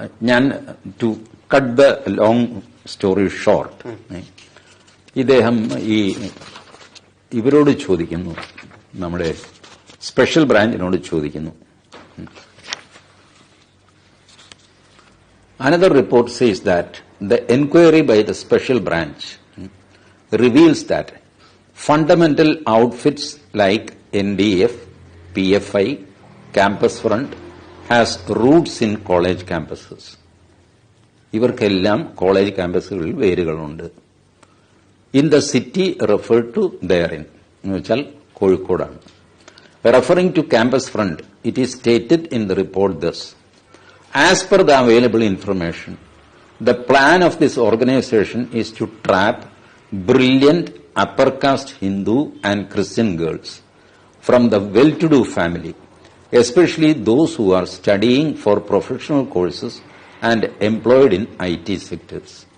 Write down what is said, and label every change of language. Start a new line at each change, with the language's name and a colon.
Malayalam: ഞാൻ
English: to cut the long story short,
Malayalam: ഇദ്ദേഹം ഇവരോട് ചോദിക്കുന്നു, നമ്മുടെ സ്പെഷ്യൽ ബ്രാഞ്ചിനോട് ചോദിക്കുന്നു.
English: Another report says that the inquiry by the special branch reveals that fundamental outfits like NDF, PFI, Campus Front has roots in college campuses.
Malayalam: ഇവർക്കെല്ലാം college ക്യാമ്പസുകളിൽ വേരുകളുണ്ട്.
English: in the city refer to therein
Malayalam: എന്ന് വെച്ചാൽ കോഴിക്കോടാണ്.
English: Referring to Campus Front, it is stated in the report thus: as per the available information, the plan of this organization is to trap brilliant upper caste Hindu and Christian girls from the well-to-do family, especially those who are studying for professional courses and employed in IT sectors.